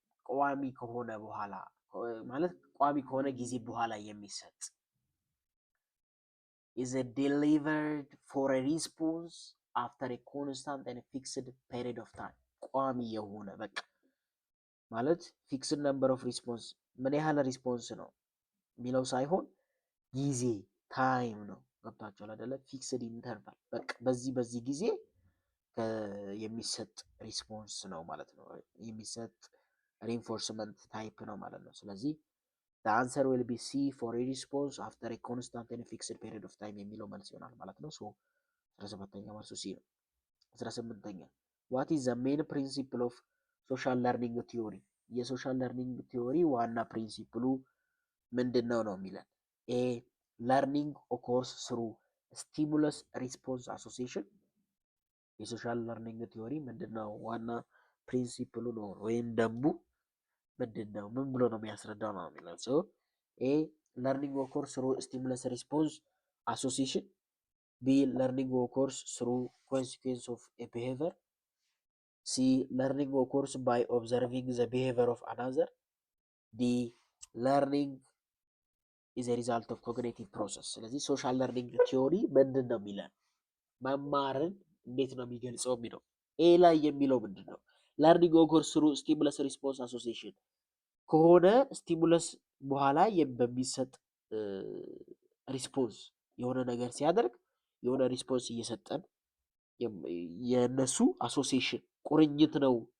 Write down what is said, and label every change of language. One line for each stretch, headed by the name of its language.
Amharic: ቋሚ ከሆነ በኋላ ማለት ቋሚ ከሆነ ጊዜ በኋላ የሚሰጥ
English: is delivered for a response after a constant and fixed period of time.
Amharic: ቋሚ የሆነ በቃ ማለት
English: ፊክስድ ነምበር ኦፍ ሪስፖንስ
Amharic: ምን ያህል ሪስፖንስ ነው የሚለው ሳይሆን ጊዜ ታይም ነው። ገብታችኋል አይደለ? ፊክስድ ኢንተርቫል በቃ በዚህ ጊዜ የሚሰጥ ሪስፖንስ ነው ማለት ነው። የሚሰጥ ሪንፎርስመንት ታይፕ ነው ማለት ነው። ስለዚህ
English: the answer will be C for a response after a constant and fixed period of time
Amharic: የሚለው መልስ ይሆናል ማለት ነው። ሶ 17ኛ መልሱ C ነው። 18ኛ
English: what is the main principle of social learning theory?
Amharic: የሶሻል ለርኒንግ ቲዮሪ ዋና ፕሪንሲፕሉ ምንድነው ነው የሚለን።
English: ኤ ለርኒንግ ኦኮርስ ስሩ ስቲሙለስ ሪስፖንስ አሶሲዬሽን።
Amharic: የሶሻል ለርኒንግ ቲዮሪ ምንድነው ዋና ፕሪንሲፕሉ ነው ወይም ደንቡ ምንድነው ምን ብሎ ነው የሚያስረዳው ነው የሚለው። ሶ ኤ ለርኒንግ ኦኮርስ ስሩ ስቲሙለስ ሪስፖንስ አሶሲዬሽን።
English: ቢ ለርኒንግ ኦኮርስ ስሩ ኮንሲኩዌንስ ኦፍ ኤ ቢሄቪየር።
Amharic: C.
English: Learning occurs by observing the behavior of another. D. Learning is a result of cognitive process.
Amharic: ስለዚህ ሶሻል ለርኒንግ ቲዮሪ ምንድን ነው የሚለን መማርን እንዴት ነው የሚገልጸው የሚለው ኤ ላይ የሚለው ምንድን ነው? ለርኒንግ
English: occurs through stimulus response association
Amharic: ከሆነ ስቲሙለስ በኋላ በሚሰጥ ሪስፖንስ የሆነ ነገር ሲያደርግ የሆነ ሪስፖንስ እየሰጠን የነሱ አሶሲዬሽን ቁርኝት ነው።